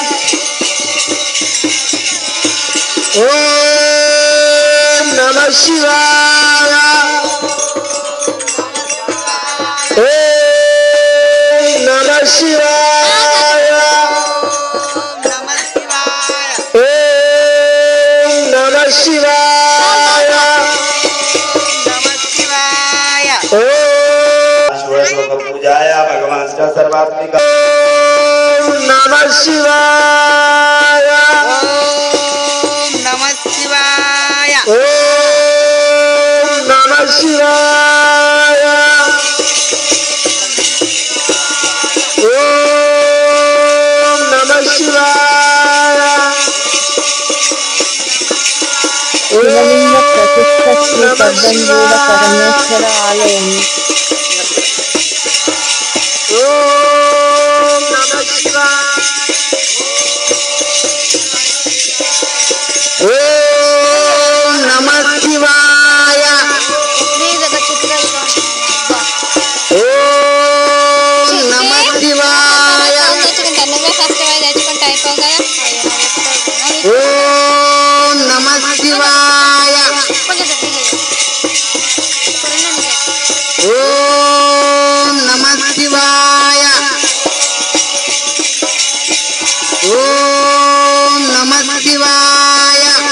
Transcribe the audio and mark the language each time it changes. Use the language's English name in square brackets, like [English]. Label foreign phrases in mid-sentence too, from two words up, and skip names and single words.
[Sanskrit] ఓం నమః శివాయ ఓం నమః శివాయ ఓం నమః శివాయ पूजाय भगवान सर्वात्मिक ओम नमः शिवाय ओम नमः शिवाय ओम नमः शिवाय ओम नमः शिवाय [Telugu] శివలింగ ప్రతిష్ఠ శ్రీ పద్మనాభ పరమేశ్వర ఆలయం. [Sanskrit] ओम नमः शिवाय ओम नमः शिवाय ओम नमः शिवाय ओम नमः शिवाय ओम नमः शिवाय ओम नमः शिवाय